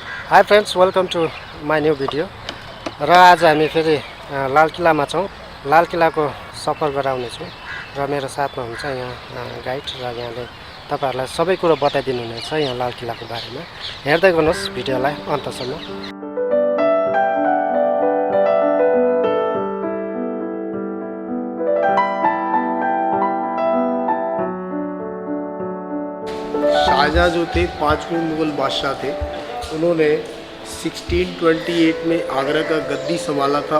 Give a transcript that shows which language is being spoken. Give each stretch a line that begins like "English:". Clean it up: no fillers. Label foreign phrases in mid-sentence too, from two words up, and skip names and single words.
English: Hi friends, welcome to my new video.
Nepali: र आज हामी फेरि लाल किल्लामा छौँ। लाल किल्लाको सफर गराउनेछौँ र मेरो साथमा हुन्छ यहाँ गाइड र यहाँले तपाईहरुलाई सबै कुरो बताइदिनु हुनेछ यहाँ लाल किल्लाको बारेमा। हेर्दै गर्नुहोस् भिडियोलाई अन्तसम्म।
Hindi: शाहजहाँ जो थे 5वें मुग़ल बादशाह थे, उन्होंने 1628 में आगरा का गद्दी संभाला था।